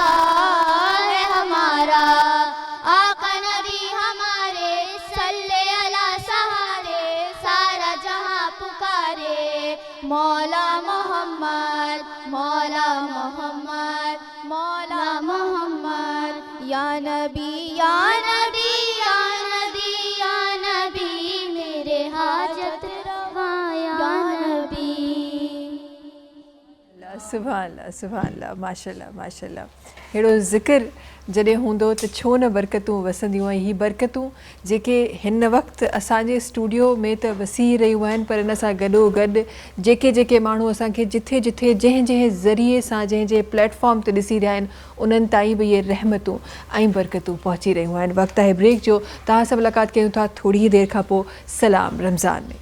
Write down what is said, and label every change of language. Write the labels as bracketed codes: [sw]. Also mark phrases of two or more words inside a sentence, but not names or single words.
[ur] ہے ہمارا آقا نبی ہمارے صلی علی سہارے سارا جہاں پکارے مولا محمد مولا محمد مولا محمد یا نبی یا نبی یا نبی یا نبی میرے حاجت روا یا نبی [ar] سبحان اللہ ماشاءاللہ ماشاءاللہ [sd] हेड़ो ज़िक्र जॾहिं हूंदो त छो न बरकतूं वसंदियूं ऐं ही बरकतूं जेके हिन वक़्तु असांजे स्टूडियो में त वसी रहियूं आहिनि पर इन सां गॾोगॾु जेके माण्हू असांखे जिथे जिथे जंहिं ज़रिए सां जंहिं प्लेटफॉर्म ते ॾिसी रहिया आहिनि उन्हनि ताईं बि इहे रहमतूं ऐं बरकतूं पहुची रहियूं आहिनि वक़्तु आहे ब्रेक जो तव्हां सां मुलाक़ात कयूं था थोरी ई देरि खां पोइ सलाम रमज़ान में